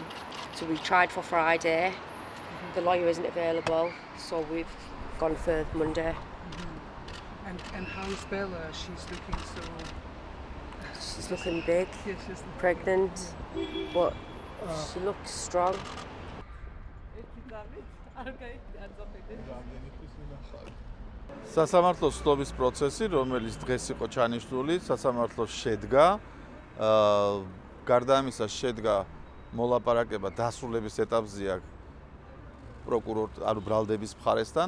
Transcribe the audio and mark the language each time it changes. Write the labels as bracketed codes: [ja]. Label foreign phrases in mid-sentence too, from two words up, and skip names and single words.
[en] So we tried for Friday. The lawyer isn't available, so we've gone for Monday. And how is Bella? She's looking so... She's looking big, Yeah, she's looking pregnant, but she looks strong. [ka] სასამართლოს სლობის პროცესი, რომელიც დღეს იყო ჩანიშნული, სასამართლოს შედგა. გარდა ამისა შედგა მოლაპარაკება დასრულების ეტაპზეა პროკურორ, ანუ ბრალდების მხარესთან.